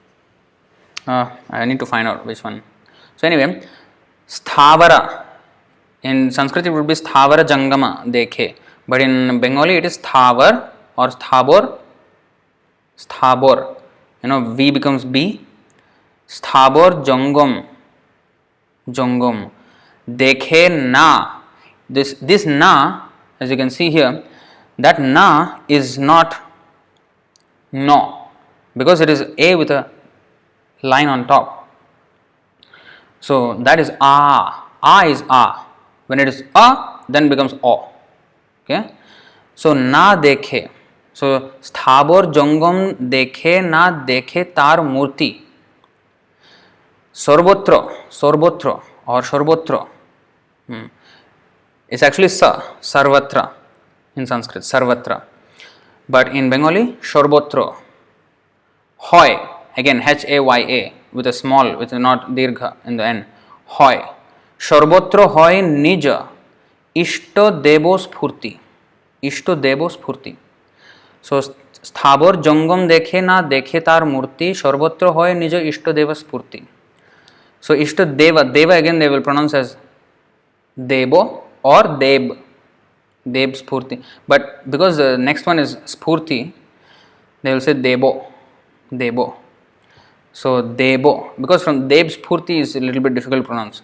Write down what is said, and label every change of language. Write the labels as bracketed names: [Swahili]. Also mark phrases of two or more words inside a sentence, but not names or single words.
[English] I need to find out which one. So anyway, Sthavara. In Sanskrit, it would be [Sanskrit] स्थावर जङ्गम देखे, [English] but in Bengali, it is sthavar or sthabor. Sthabor, V becomes B. [Bangla] স্থাবর জঙ্গম, জঙ্গম. দেখে না. [English] This na, as you can see here, that na is not no, because it is a with a line on top. So that is a. A is a. When it is a, then becomes o. Okay. So [Bangla] না দেখে. So স্থাবর জঙ্গম দেখে না দেখে তার মূর্তি. সর্বত্র or সর্বত্র. [English] It's actually sarvatra in Sanskrit, sarvatra. But in Bengali, sorbotra. Hoy, again H-A-Y-A with a small, with a not dirgha in the end. [Bangla] হয়. সর্বত্র হয় নিজ ইষ্ট দেব স্ফূর্তি. ইষ্ট দেব স্ফূর্তি। So স্থাবর জঙ্গম দেখে না দেখে তার মূর্তি সর্বত্র হয় নিজ ইষ্ট দেব স্ফূর্তি. [English] So ishto deva again they will pronounce as devo or [Bangla] দেব স্ফূর্তি. [English] But because the next one is spurti, they will say debo. So debo, because from [Bangla] দেব স্ফূর্তি [English] is a little bit difficult to pronounce.